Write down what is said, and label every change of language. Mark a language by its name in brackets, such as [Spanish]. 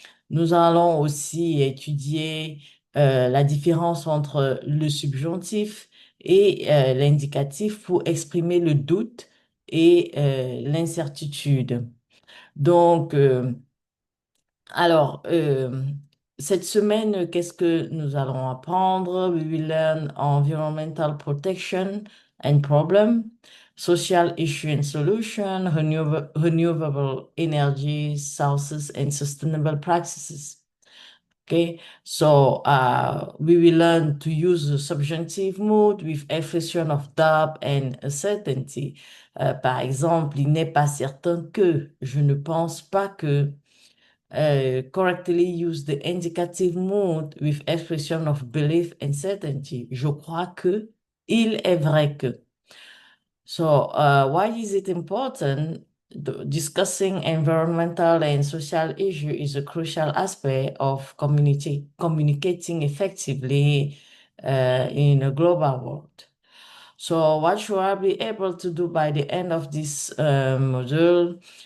[French] Nous allons aussi étudier la différence entre le subjonctif et l'indicatif pour exprimer le doute et l'incertitude. Donc, alors, cette semaine, qu'est-ce que nous allons apprendre? [English] We will learn environmental protection and problem, social issue and solution, renewable energy sources and sustainable practices. Okay, so we will learn to use the subjunctive mood with expression of doubt and uncertainty. [French] Par exemple, il n'est pas certain que, je ne pense pas que. [English] Correctly use the indicative mood with expression of belief and certainty. [French] Je crois que, il est vrai que. [English] So, why is it important? Discussing environmental and social issue is a crucial aspect of communicating effectively in a global world. So, what should I be able to do by the end of this module?